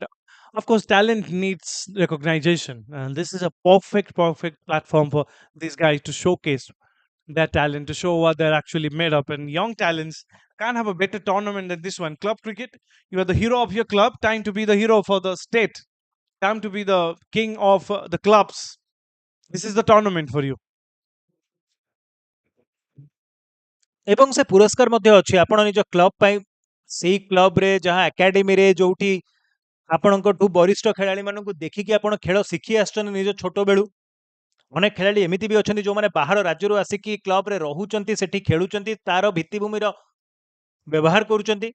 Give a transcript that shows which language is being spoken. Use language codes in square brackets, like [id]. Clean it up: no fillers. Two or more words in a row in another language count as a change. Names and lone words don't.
[en] Of course, talent needs recognition. And this is a perfect platform for these guys to showcase their talent, to show what they're actually made of. And young talents can't have a better tournament than this one. Club cricket, you are the hero of your club. Time to be the hero for the state. Time to be the king of the clubs. This is the tournament for you. [or] ଏବଂ ସେ ପୁରସ୍କାର ମଧ୍ୟ ଅଛି ଆପଣ ନିଜ କ୍ଲବ ପାଇଁ ସେଇ କ୍ଲବରେ ଯାହା ଏକାଡେମୀରେ ଯୋଉଠି ଆପଣଙ୍କଠୁ ବରିଷ୍ଠ ଖେଳାଳିମାନଙ୍କୁ ଦେଖିକି ଆପଣ ଖେଳ ଶିଖି ଆସିଛନ୍ତି ନିଜ ଛୋଟ ବେଳୁ ଅନେକ ଖେଳାଳି ଏମିତି ବି ଅଛନ୍ତି ଯୋଉମାନେ ବାହାର ରାଜ୍ୟରୁ ଆସିକି କ୍ଲବରେ ରହୁଛନ୍ତି ସେଠି ଖେଳୁଛନ୍ତି ତାର ଭିତ୍ତିଭୂମିର ବ୍ୟବହାର କରୁଛନ୍ତି